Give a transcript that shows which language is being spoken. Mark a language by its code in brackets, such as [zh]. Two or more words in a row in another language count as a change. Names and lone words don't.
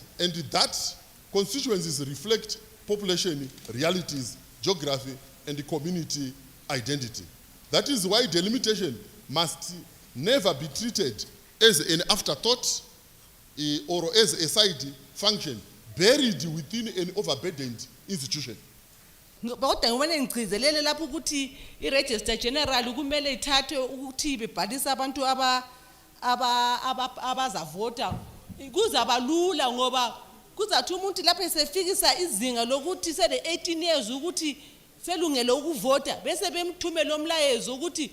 [en] And that constituencies reflect population, realities, geography, and the community identity. That is why delimitation must never be treated as an afterthought or as a side function buried within an overburdened institution. [nd] Kodwa ngibone ngigcizelele lapho ukuthi iregister general kumele ithathe ukuthi bebhalisa abantu abazavota kuzaba lula ngoba kuzathi umuntu lapho esefikisa izinga lokuthi sele 18 years ukuthi selungele ukuvota bese bemthumela umlayezo ukuthi